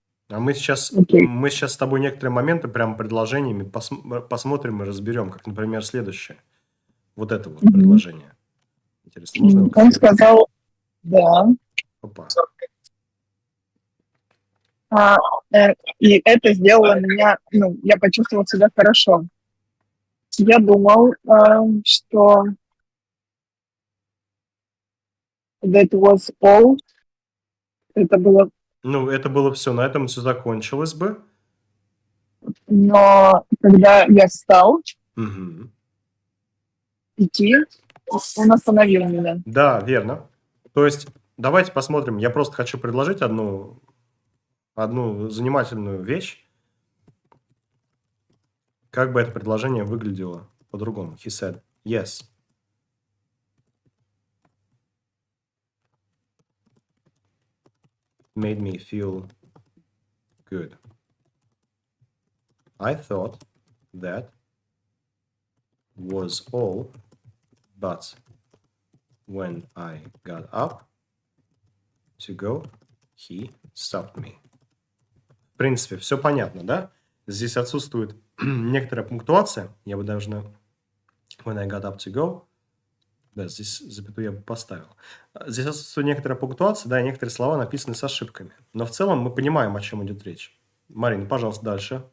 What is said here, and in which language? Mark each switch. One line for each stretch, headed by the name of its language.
Russian: А мы сейчас с тобой некоторые моменты прям предложениями посмотрим и разберем, как, например, следующее. Вот это вот предложение. Интересно, можно его Он сказал, да. Опа. И это сделало меня, я почувствовал себя хорошо. Я думал, что
English: that was all.
Russian: Это было... это было все. На этом все закончилось бы. Но когда я встал, Мгм. идти, он остановил меня. Да, верно. То есть, давайте посмотрим. Я просто хочу предложить одну занимательную вещь. Как бы это предложение выглядело по-другому?
English: He said, yes. Made me feel good. I thought that was all, but when I got up to go, he stopped me.
Russian: В принципе, все понятно, да? Здесь отсутствует некоторая пунктуация. Я бы даже на
English: when I got up to go,
Russian: да, здесь запятую я бы поставил. Здесь отсутствует некоторая пунктуация, да, и некоторые слова написаны с ошибками. Но в целом мы понимаем, о чем идет речь. Марина, пожалуйста, дальше.